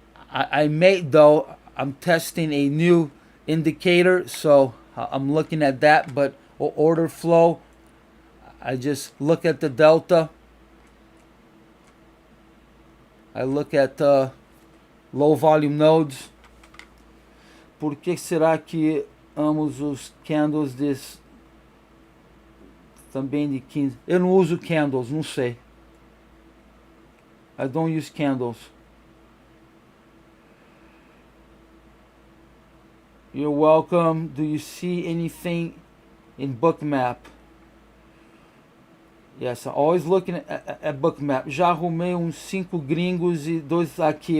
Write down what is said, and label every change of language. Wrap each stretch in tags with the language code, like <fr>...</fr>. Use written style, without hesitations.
<en>I may, though, I'm testing a new indicator, so I'm looking at that, but order flow, I just look at the delta. I look at low volume nodes.</en> <pt>Por que será que ambos os candles também de 15? Eu não uso candles, não sei.</pt> <en>I don't use candles. You're welcome. Do you see anything in Bookmap? Yes, I'm always looking at Bookmap.</en> <pt>Já arrumei uns 5 gringos e 2 aqui.</pt>